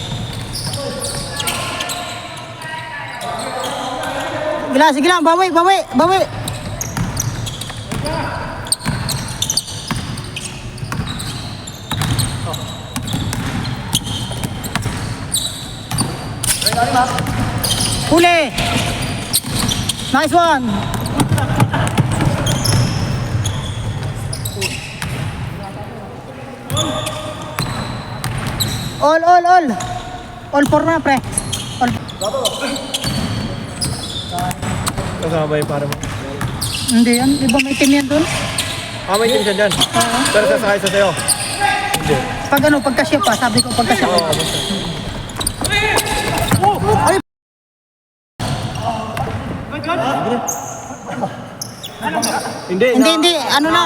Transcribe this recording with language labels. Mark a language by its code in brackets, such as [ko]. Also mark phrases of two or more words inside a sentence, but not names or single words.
[tl] Sige lang, bawi. Huli. [en] Nice one. All for [tl] na, pre. [en] All. [tl] Kasama ba yung para mo? Hindi yan, di ba may team yan dun? May team siya dyan. Pero sasakay sa sa'yo. Hindi. Pagkasya pa, sabi ko pagkasya pa. Ay! Hindi, ano lang.